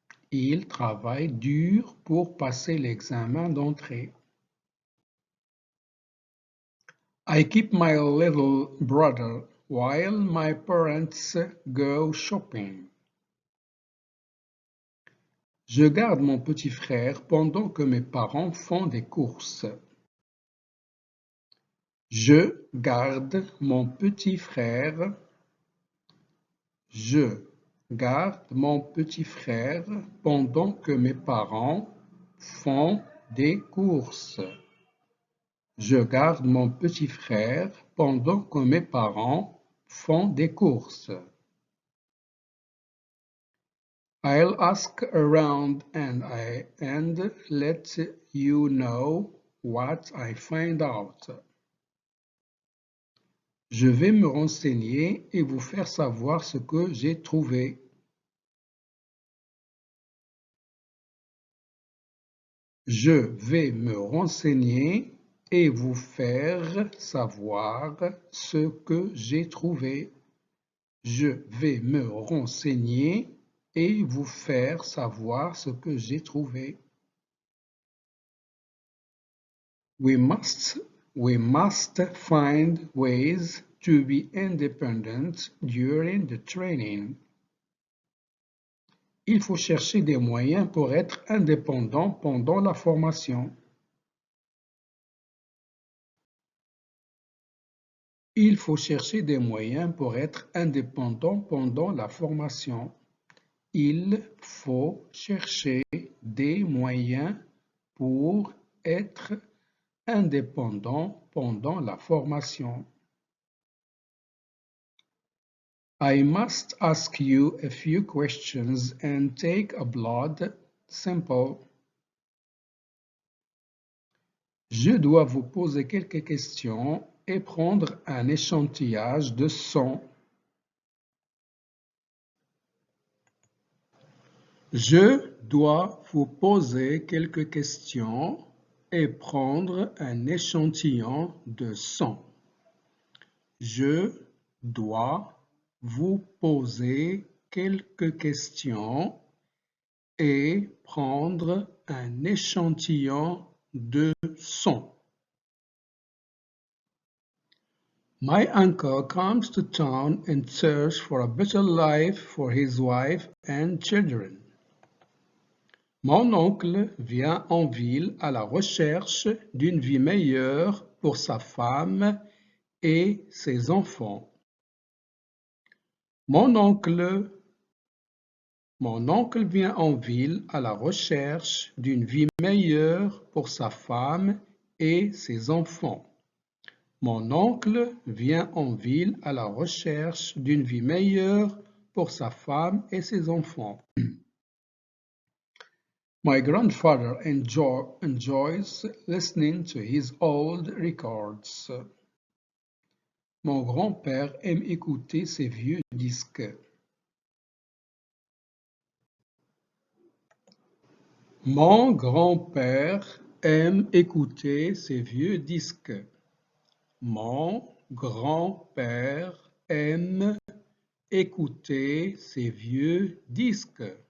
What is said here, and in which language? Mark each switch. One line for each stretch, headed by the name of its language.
French: Il travaille dur pour passer l'examen d'entrée.
English: I keep my little brother while my parents go shopping.
French: Je garde mon petit frère pendant que mes parents font des courses. Je garde mon petit frère. Je garde mon petit frère pendant que mes parents font des courses. Je garde mon petit frère pendant que mes parents font des courses.
English: I'll ask around and let you know what I find out.
French: Je vais me renseigner et vous faire savoir ce que j'ai trouvé. Je vais me renseigner et vous faire savoir ce que j'ai trouvé. Je vais me renseigner et vous faire savoir ce que j'ai trouvé.
English: We must find ways to be independent during the training.
French: Il faut chercher des moyens pour être indépendant pendant la formation. Il faut chercher des moyens pour être indépendant pendant la formation. Il faut chercher des moyens pour être indépendant pendant la formation.
English: I must ask you a few questions and take a blood sample.
French: Je dois vous poser quelques questions et prendre un échantillage de sang. Je dois vous poser quelques questions et prendre un échantillon de sang. Je dois vous poser quelques questions et prendre un échantillon de sang.
English: My uncle comes to town in search for a better life for his wife and children.
French: Mon oncle vient en ville à la recherche d'une vie meilleure pour sa femme et ses enfants. Mon oncle vient en ville à la recherche d'une vie meilleure pour sa femme et ses enfants. Mon oncle vient en ville à la recherche d'une vie meilleure pour sa femme et ses enfants.
English: My grandfather enjoys listening to his old records.
French: Mon grand-père aime écouter ses vieux disques. Mon grand-père aime écouter ses vieux disques. Mon grand-père aime écouter ses vieux disques.